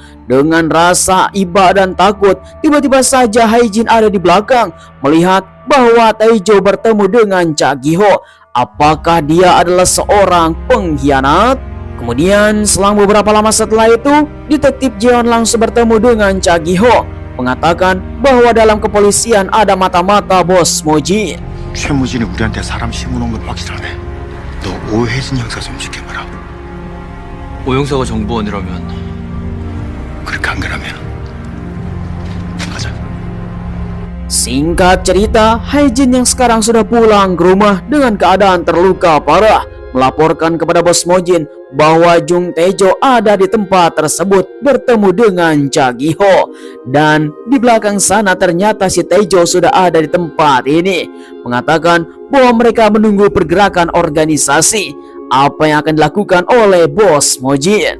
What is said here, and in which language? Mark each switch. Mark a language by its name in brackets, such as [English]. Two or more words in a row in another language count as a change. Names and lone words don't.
[Indonesian] Dengan rasa iba dan takut, tiba-tiba saja Hae-jin ada di belakang melihat bahwa Tae-jo bertemu dengan Cha Gi-ho. Apakah dia adalah seorang pengkhianat? Kemudian selang beberapa lama setelah itu, detektif Jeon langsung bertemu dengan Cha Gi-ho, mengatakan bahwa dalam kepolisian ada mata-mata bos Mojin. [Korean] 최무진이 우리한테 사람 심어놓은 건 확실하네. 너 오혜진 형사 좀 지켜봐라. 오영사가 정보원이라면 그렇게 안 그러면 가자. [Indonesian] Singkat cerita, Hae-jin yang sekarang sudah pulang ke rumah dengan keadaan terluka parah melaporkan kepada bos Mojin bahwa Jung Tae-jo ada di tempat tersebut bertemu dengan Cha Gi-ho. Dan di belakang sana ternyata si Tae-jo sudah ada di tempat ini, mengatakan bahwa mereka menunggu pergerakan organisasi apa yang akan dilakukan oleh bos Mojin.